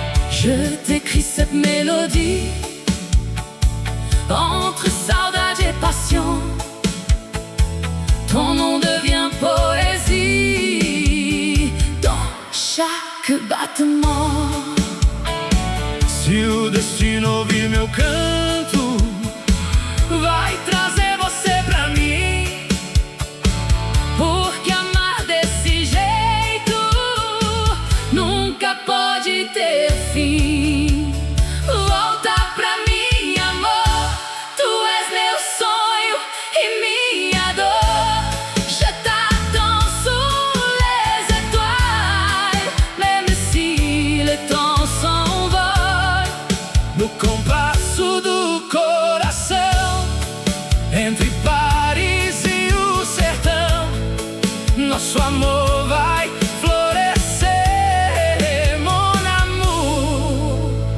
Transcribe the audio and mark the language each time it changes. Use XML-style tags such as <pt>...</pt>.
<fr>Je t'écris cette mélodie entre saudade et passion. Ton nom devient poésie dans chaque battement.</fr> <pt>Se o destino ouvir meu canto, vai trazer você pra mim. Porque amar desse jeito nunca pode ter fim. Volta pra mim, amor, tu és meu sonho e minha dor.</pt> <fr>Je t'attends sous les étoiles, même si le temps s'envole.</fr> <pt>No compasso do coração, entre Paris e o sertão, nosso amor vai florescer,</pt> <fr>mon amour.</fr>